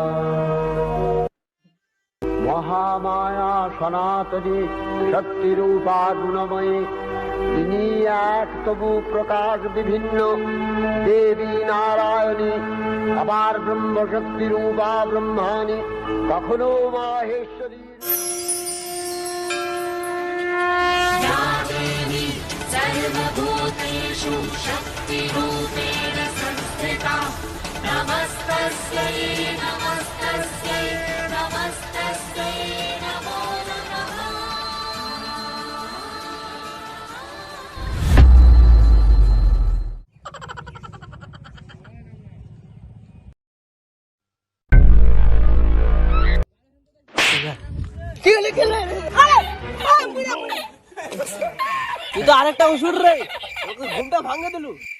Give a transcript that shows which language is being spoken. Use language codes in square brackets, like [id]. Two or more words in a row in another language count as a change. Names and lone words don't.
[bn] মহামায়া সনাতনী শক্তিরূপা গুণময়ী তিনি এক তবু প্রকাশ বিভিন্ন দেবী নারায়ণী আবার ব্রহ্মশক্তি রূপা ব্রহ্মাণী কখনো মাহেশ্বরী [sa] सर्वभूतेषु शक्तिरूपेण संस्थिता नमस्तस्यै नमस्तस्यै नमस्तस्यै नमो नमः [bn] তুই তো আরেকটা ওষুধ রে, ওকে ঘুমটা ভাঙে দিলু।